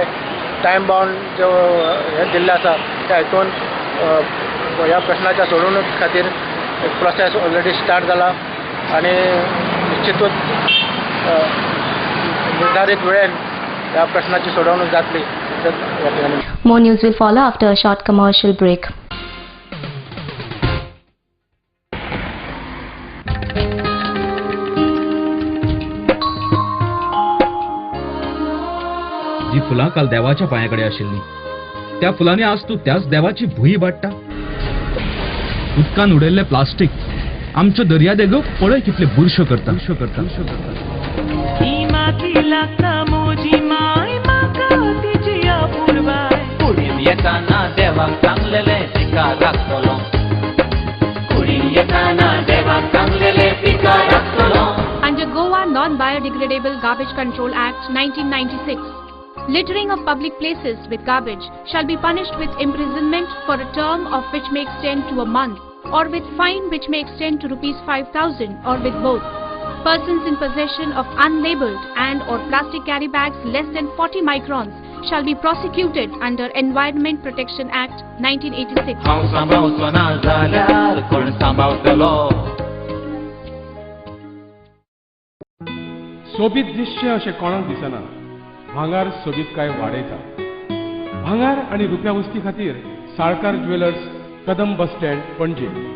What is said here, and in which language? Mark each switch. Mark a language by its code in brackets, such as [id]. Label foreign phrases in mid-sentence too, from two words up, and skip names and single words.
[en] time bound [kok] जो हे दिल्ले आसा त्या हितून ह्या प्रश्नाच्या सोडवणूक खातीर एक [en] process already start [kok] जाला आणि निश्चितूच निर्धारित वेळेन ह्या प्रश्नाची सोडवणूक जातली. [en] More news will follow after a short commercial break. [kok] जी फुलां काल देवाच्या पांयाकडे आशिल्ली त्या फुलांनी आज तूं त्याच देवाची भुई वाडटा. उदकान उडयल्लें प्लास्टीक आमच्यो दर्यादेगो पळय कितले बुरश्यो करता. [en] Under Goa Non-Biodegradable Garbage Control Act 1996, littering of public places with garbage shall be punished with imprisonment for a term of which may extend to a month, or with fine which may extend to ₹5,000, or with both. Persons in possession of unlabeled and or plastic carry bags less than 40 microns shall be prosecuted under Environment Protection Act 1986. [kok] सोबीत दिसचें अशें कोणाक दिसना. भांगार सोबीत काय वाडयता. भांगार आणि रुप्या वस्ती खातीर साळकार ज्वेलर्स, कदम बस स्टँड, पणजे.